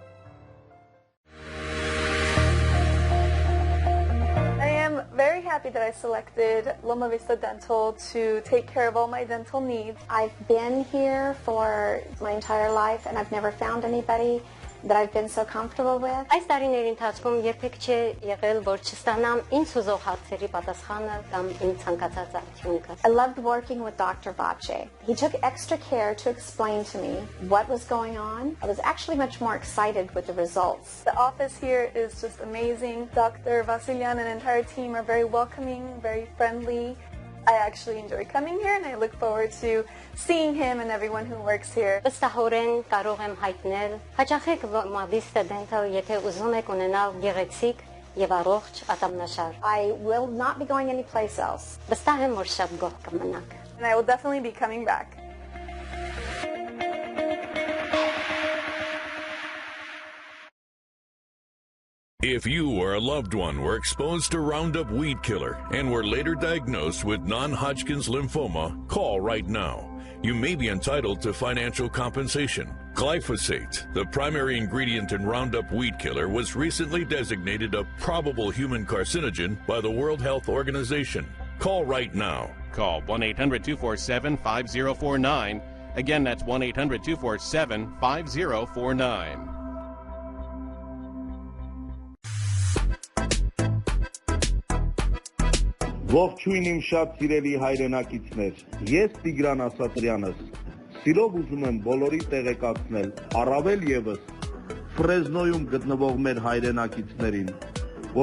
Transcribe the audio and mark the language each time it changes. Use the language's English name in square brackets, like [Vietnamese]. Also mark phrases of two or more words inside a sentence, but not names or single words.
[English] I am very happy that I selected Loma Vista Dental to take care of all my dental needs. I've been here for my entire life and I've never found anybody that I've been so comfortable with. [Armenian] Այս տարիների ընթացքում երբեք չի եղել, որ չստանամ ինձ հուզող հարցերի պատասխանը կամ իմ ցանկացած արդյունքը. [English] I loved working with Dr. Vache. He took extra care to explain to me what was going on. I was actually much more excited with the results. The office here is just amazing. Dr. Vasilyan and the entire team are very welcoming, very friendly. I actually enjoy coming here and I look forward to seeing him and everyone who works here. [Armenian] Վստահորեն կարող եմ հայտնել, հաճախեք Loma Vista Dental, եթե ուզում եք ունենալ գեղեցիկ եւ առողջ ատամնաշար. [English] I will not be going anyplace else. [Armenian] Վստահ եմ, որ շատ գոհ կմնաք. [English] And I will definitely be coming back. If you or a loved one were exposed to Roundup weed killer and were later diagnosed with non-Hodgkin's lymphoma, call right now. You may be entitled to financial compensation. Glyphosate, the primary ingredient in Roundup weed killer, was recently designated a probable human carcinogen by the World Health Organization. Call right now. Call 1-800-247-5049. Again, that's 1-800-247-5049. [Armenian] Ողջույն իմ շատ սիրելի հայրենակիցներ, ես Տիգրան Ասատրյանս, սիրով ուզում եմ բոլորի տեղեկացնել, առավել ևս Ֆրեզնոյում գտնվող մեր հայրենակիցներին, որ